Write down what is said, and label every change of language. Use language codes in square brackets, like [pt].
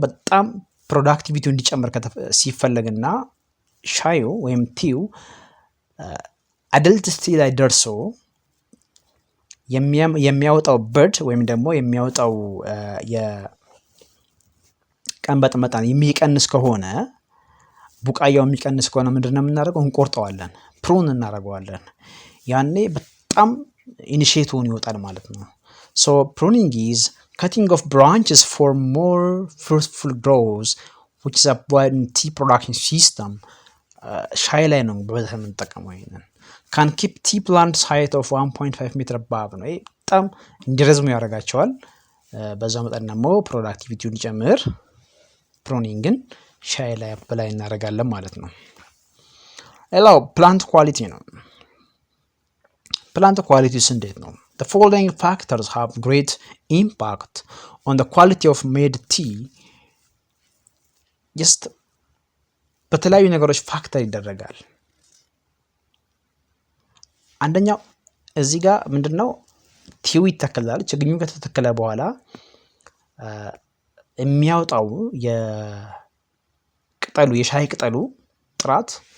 [am] በጣም ፕሮዳክቲቪቲው እንዲጨምር ሲፈለግና ሻዩ ወይም ቲው አደልት ስቴጅ ላይ ደርሶ የሚያወጣው በርድ ወይም ደግሞ የሚያወጣው የቀንበጥ መጠን የሚቀንስ ከሆነ ቡቃያው የሚቀንስ ከሆነ ምንድነው የምናደርገው? እንቆርጠዋለን፣ ፕሩን እናደርገዋለን። ያኔ በጣም ኢኒሺዬቲቭን ይወጣል ማለት ነው። [en] ሶ ፕሩኒንግ ኢዝ cutting off branches for more fruitful growth, which is applied in tea production system. [am] ሻይ ላይ ነው በበዛ የምንጠቀመው። ይሄንን [en] can keep tea plants height of 1.5 meter above [am] ነው። በጣም እንዲረዝሙ ያደርጋቸዋል። በዛው መጠን ደግሞ ፕሮዳክቲቪቲውን ይጨምር። ፕሩኒንግን ሻይ ላይ አፕላይ እናደርጋለን ማለት ነው። ሌላው ፕላንት ኳሊቲ ነው። ፕላንት ኳሊቲስ እንዴት ነው? [en] The following factors have great impact on the quality of made tea. [am] just በተለያዩ ነገሮች ፋክተር ይደረጋል። አንደኛው እዚህ ጋር ምንድነው ቲው ይተከላል። ችግኙ ከተተከለ በኋላ የሚያወጣው የቅጠሉ የሻይ ቅጠሉ ጥራት